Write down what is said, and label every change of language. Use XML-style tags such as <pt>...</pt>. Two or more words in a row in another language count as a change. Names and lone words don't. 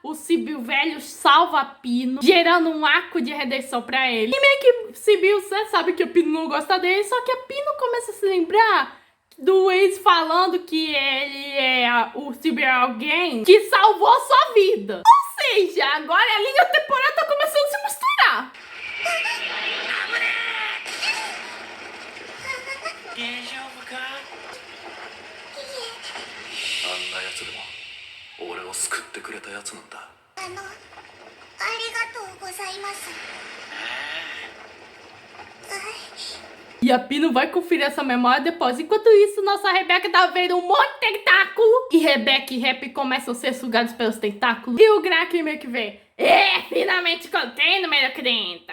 <pt>O Sibyl velho salva a Pino, gerando um arco de redenção pra ele. E meio que Sibyl, você sabe que a Pino não gosta dele, só que a Pino começa a se lembrar do ex falando que o Sibyl é alguém que salvou a sua vida. Ou seja, agora a linha temporal tá começando a se misturar.</pt> <ja>大丈夫か。あんなやつでも俺を救ってくれたやつなんだ。ありがとうございます。</ja> <pt>E a Pino vai conferir essa memória depois. Enquanto isso, nossa Rebecca tá vendo um monte de tentáculo. E Rebecca e Happy começam a ser sugados pelos tentáculos. E o Kraken meio que vê: finalmente contei no meio crenta.</pt>